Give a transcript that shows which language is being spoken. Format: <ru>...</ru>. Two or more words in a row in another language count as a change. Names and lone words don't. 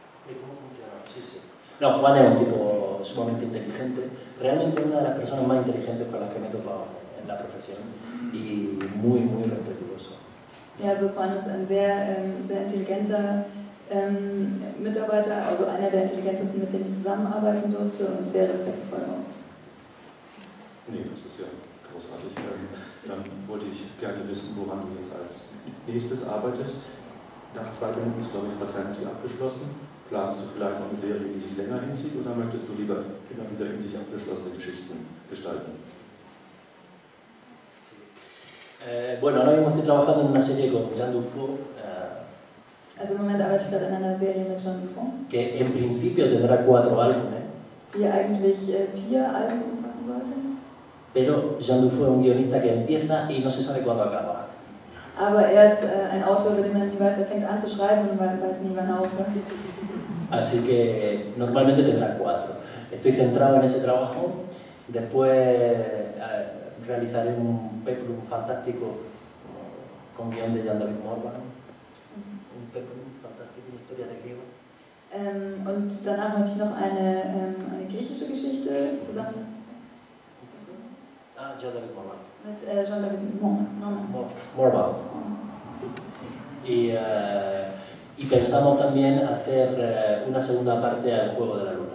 <es>cómo funciona? Sí, sí. No, Juan es un tipo sumamente inteligente, realmente una de las personas más inteligentes con las que me he topado en la profesión y muy, muy respetuoso.</es> <de>Ja, also Juan ist ein sehr intelligenter Mitarbeiter, also einer der intelligentesten, mit denen ich zusammenarbeiten durfte und sehr respektvoll auch. Nee, das ist ja großartig. Dann wollte ich gerne wissen, woran du jetzt als nächstes arbeitest. Nach 2 Bänden ist, glaube ich, Fraternity abgeschlossen. Planst du vielleicht noch eine Serie, die sich länger hinzieht, oder möchtest du lieber immer wieder in sich abgeschlossene Geschichten gestalten?</de> <es>Bueno, ahora mismo estoy trabajando en una serie con Jean Dufault,</es> <de>Also im Moment arbeite ich gerade an einer Serie mit Jean Dufault,</de> <es>que en principio tendrá 4 álbumes,</es> <de>die eigentlich 4 Alben umfassen sollte.</de> <es>pero Jean Dufault es un guionista que empieza y no se sabe cuándo acaba.</es> <de>Aber er ist ein Autor, bei dem man nie weiß, er fängt an zu schreiben und man weiß nie, wann er aufhört.</de> <es>Así que normalmente tendrá 4. Estoy centrado en ese trabajo, después realizaré un peplum fantástico con guión de Jean-David Morvan, un peplum fantástico, una historia de griego.</es> <de>Und danach möchte ich noch eine griechische Geschichte zusammen Jean-David Morvan. mit Jean-David Morvan.</de> <es>Y pensamos también hacer una segunda parte al Juego de la Luna.</es>